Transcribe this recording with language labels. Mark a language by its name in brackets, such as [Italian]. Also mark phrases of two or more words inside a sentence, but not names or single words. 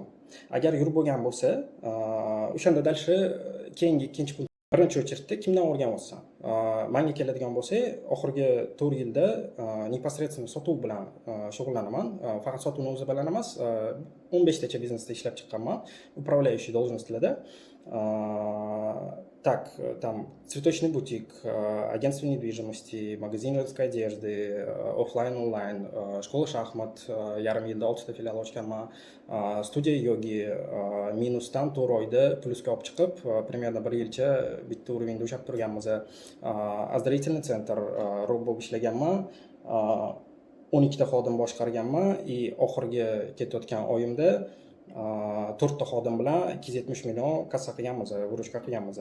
[Uzbek] Agar yurib bo'lgan bo'lsa, o'shanda dальше keyingi ikkinchi punkt, birinchi o'chirtda kimdan o'rganyapsan? Menga keladigan bo'lsa, oxirgi 4 yilda непосредственно sotuv bilan shug'ullanaman. Faqat sotuvni o'zi bilan emas, 15 tacha biznesda ishlab chiqqanman, [Russian] управляющий должностlarda. Так, там цветочный бутик, агентство недвижимости, магазин женской одежды, офлайн, онлайн, школа шахмат, [Uzbek] yarim yilda 6 ta filial ochganman, studiya yogi, minusdan 4 oyda plusga olib chiqib, примерно 1 yilcha bitta уровеньda ushlab turganmiz. [Russian] Оздоровительный центр [Uzbek] rob bo'lib ishlaganman, 12 ta xodim boshqarganman и oxirgi ketayotgan oyimda 4 ta xodim bilan 270 million kassa qilganmiz, vыручка qilganmiz.